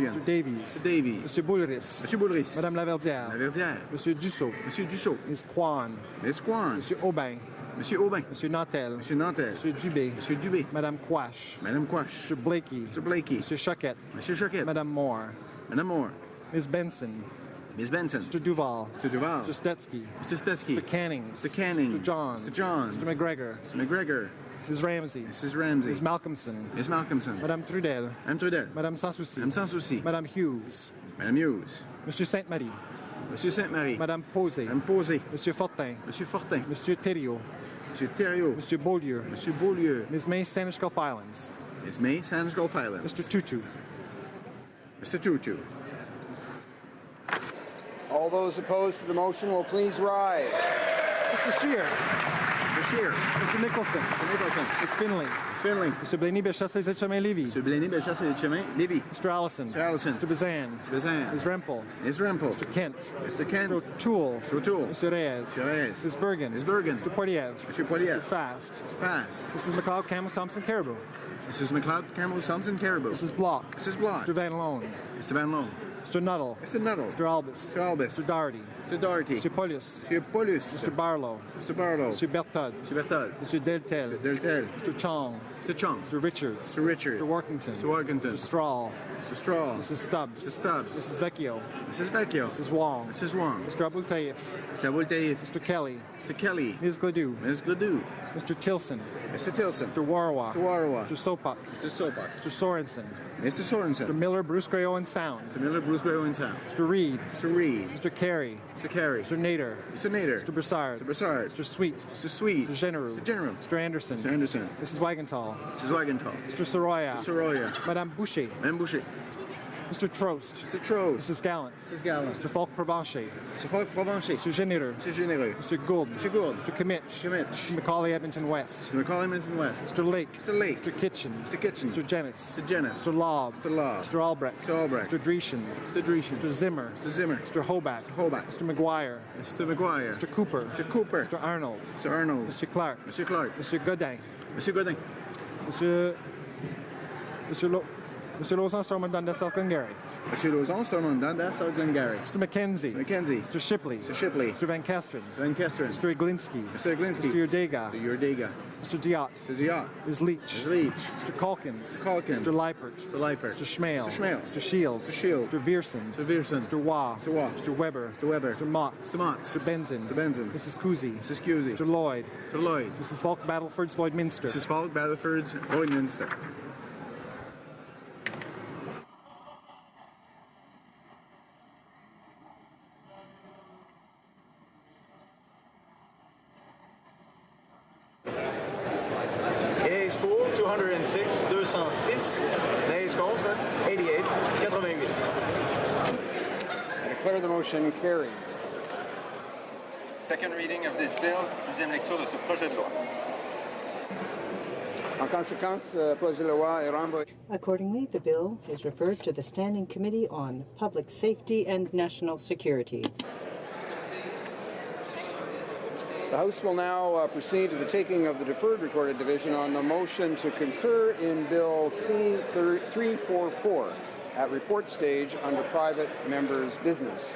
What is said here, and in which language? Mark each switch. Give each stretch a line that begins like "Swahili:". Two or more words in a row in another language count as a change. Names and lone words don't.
English: Davies. Mr. Davies. Monsieur Boulris. Monsieur Boulris. Madame Laverdière. Laverdière. Monsieur Dussault. Monsieur Dussault. Ms. Kwan. Ms. Kwan. Monsieur Aubin. Monsieur Aubin. Monsieur Nantel. Monsieur Nantel. Monsieur Dubé. Monsieur Dubé. Madame Quash. Madame Quash. Mr. Blakey. Mr. Blakey. Monsieur Choquette. Monsieur Choquette. Madame Moore. Madame Moore. Ms. Benson. Ms. Benson. Mr. Duval. Mr. Duval. Mr. Stetsky. Mr. Stetsky. Mr. Cannings. Mr. Cannings. Mr. Johns. Mr. Johns. Mr. McGregor. Mr. McGregor. Mrs. Ramsey. Mrs. Ramsey. Ms. Malcolmson. Ms. Malcolmson. Madame Trudel. Madame Trudel. Madame Sanssouci. Madame Sanssouci. Madame Hughes. Madame Hughes. Monsieur Sainte-Marie. Monsieur Sainte-Marie. Madame Posé. Madame Posé. Monsieur Fortin. Monsieur Fortin. Monsieur Thériault. Monsieur Thériault. Monsieur Beaulieu. Monsieur Beaulieu. Ms. May Sandwich Gulf Islands. Ms. May Sandwich Gulf Islands. Mr. Tutu. Mr. Tutu. All those opposed to the motion will please rise. Mr. Scheer. Mr. Scheer. Mr. Nicholson. Mr. Nicholson. Ms. Finley. Ms. Finley. Mr. Blaney Bellechasse et Chemin Lévy. Mr. Blaney Bellechasse et Chemin Lévy. Mr. Allison. Mr. Allison. Mr. Bazan. Mr. Bazan. Ms. Rempel. Ms. Rempel. Mr. Kent. Mr. Kent. Mr. O'Toole. Mr. O'Toole. Mr. Reyes. Mr. Reyes. Ms. Bergen. Ms. Bergen. Mr. Poiliev. Mr. Poiliev. Mr. Fast. Fast. Mrs. McLeod, Campbell, Thompson, Caribou. Mrs. McLeod, Campbell, Thompson, Caribou. Mrs. Block. Mrs. Block. Mr. Van Loan. Mr. Van Loan. Mr. Nuttall. Mr. Nuttall. Mr. Albus. Mr. Albus. Mr. Doherty. Mr. Doherty. Mr. Paulus. Mr. Paulus. Mr. Barlow. Mr. Barlow. Mr. Berthold. Mr. Berthold. Mr. Deltel. Mr. Deltel. Mr. Chong. Mr. Chong. Mr. Richards. Mr. Richards. Mr. Workington. Mr. Workington. Mr. Straw. Mr. Straw. Mrs. Stubbs. Mr. Stubbs. Mrs. Vecchio. Mrs. Vecchio. Mrs. Wong. Mrs. Wong. Mr. Abul Taif. Mr. Abul Taif. Mr. Kelly. Mr. Kelly. Ms. Gladue. Ms. Gladue. Mr. Tilson. Mr. Tilson. Mr. Warawa. Mr. Warawa. Mr. Sopak. Mr. Sopak. Mr. Sorensen. Mr. Sorensen. Mr. Miller, Bruce Gray Owen Sound. Mr. Miller, Bruce Gray Owen Sound. Mr. Reed. Mr. Reed. Mr. Carey. Mr. Carey. Mr. Nader. Mr. Nader. Mr. Broussard. Mr. Broussard. Mr. Sweet. Mr. Sweet. Mr. General. Mr. General. Mr. Anderson. Mr. Anderson. Mrs. Wagenthal. Mrs. Wagenthal. Mr. Soroya. Mr. Soroya. Madame Boucher. Madame Boucher. Mr. Trost. Mr. Trost. Mrs. Gallant. Mrs. Gallant. Mr. Falk Provencher. Mr. Falk Provencher. Mr. Généreux. Mr. Généreux. Mr. Gould. Mr. Gould. Mr. Kimmich. Kimmich. Mr. Macaulay Edmonton West. Mr. Macaulay Edmonton West. Mr. Lake. Mr. Lake. Mr. Kitchen. Mr. Kitchen. Mr. Jennis. Mr. Jennis. Mr. Lobb. Mr. Lobb. Mr. Albrecht. Mr. Albrecht. Mr. Dreeshen. Mr. Dreeshen. Mr. Zimmer. Mr. Zimmer. Mr. Hobart. Mr. Hobart. Mr. McGuire. Mr. McGuire. Mr. Cooper. Mr. Cooper. Mr. Arnold. Mr. Arnold. Mr. Clark. Mr. Clark. Mr. Godin. Mr. Godin. Monsieur Lausanne Stormont Dundas South Glengarry. Monsieur Lausanne Stormont Dundas South Glengarry. Mr. McKenzie. Mr. McKenzie. Mr. Shipley. Mr. Shipley. Mr. Van Kesteren. Van Kesteren. Mr. Iglinski. Mr. Iglinski. Mr. Urdega. Mr. Urdega. Mr. Diot. Mr. Diot. Ms. Leach. Ms. Leach. Mr. Calkins. Mr. Calkins. Mr. Leipert. Mr. Leipert. Mr. Schmale. Mr. Schmale. Mr. Shields. Mr. Shields. Mr. Vierson. Mr. Vierson. Mr. Waugh. Mr. Waugh. Mr. Weber. Mr. Weber. Mr. Motts. Mr. Motts. Mr. Benzin. Mr. Benzin. Mrs. Cousy. Mrs. Cousy. Mr. Lloyd. Mr. Lloyd. Mrs. Falk Battleford's Lloydminster. Mrs. Falk Battleford's Lloydminster. Ayes pour 206, 206. Nays contre 88, 88. I declare the motion carries. Second reading of this bill,
French: deuxième lecture de ce projet de loi. En conséquence, projet de loi est renvoyé.
English: Accordingly, the bill is referred to the Standing Committee on Public Safety and National Security. The House will now proceed to the taking of the deferred recorded division on the motion to concur in Bill C-344 at report stage under private members' business.